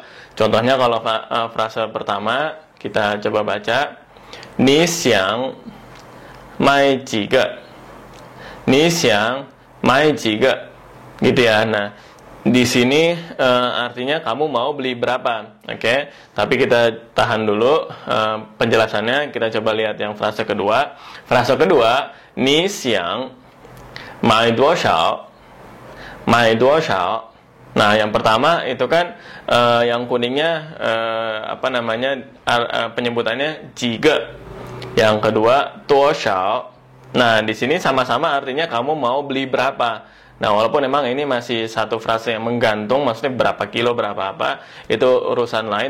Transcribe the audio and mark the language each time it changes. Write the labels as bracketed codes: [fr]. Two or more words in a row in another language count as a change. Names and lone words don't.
[id] Contohnya kalau frase pertama kita coba baca, [zh] 你想买几个, 你想买几个 [id] gitu ya. Nah, di sini artinya kamu mau beli berapa, oke? Tapi kita tahan dulu penjelasannya. Kita coba lihat yang frase kedua. Frase kedua, [zh] 你想买多少，买多少. [id] Nah, yang pertama itu kan yang kuningnya penyebutannya jiga. Yang kedua 多少. Nah, di sini sama-sama artinya kamu mau beli berapa. Nah, walaupun memang ini masih satu frase yang menggantung, maksudnya berapa kilo, berapa apa, itu urusan lain.